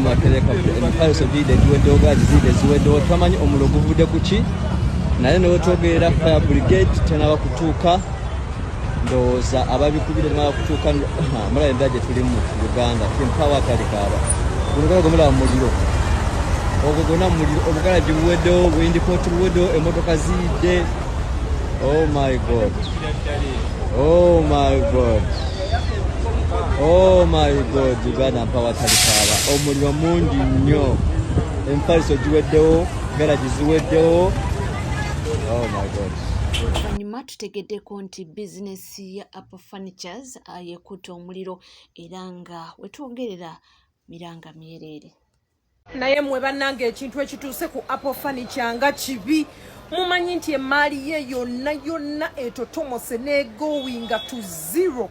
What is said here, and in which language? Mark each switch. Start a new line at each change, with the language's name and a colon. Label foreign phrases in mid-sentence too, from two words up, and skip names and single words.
Ganda: Makerere Kavule emipaliso gide ziweddewo galaji zide ziweddewo tamanyi omuliro guvudde ku ki naye newetwogerera
English: fire brigade
Ganda: tenaba kutuuka ndowooza ababikubire tenaba kutuuka mulabe embeera gye tulimu Uganda tempawa atalikaaba guno gomulaba muliro ogwo gonna muliro obugalaji buweddewo windipoti buweddewo emmotoka ziyidde.
English: Oh my God. Oh my God. Oh my God.
Ganda: Uganda mpawa talikaaba omuliro mungi nnyo empaliso giweddewo garaji ziweddewo.
English: Oh my God.
Ganda: Oluvannyuma tutegeddeko nti bizinesi ya Apple Furnitures yekutte omuliro era nga wetwogerera miranga myereere. Naye mwe bannange ekintu ekituuse ku Apple Furniture nga kibi mumanyi nti emaali ye yonna etotomose negowinga
English: to zero.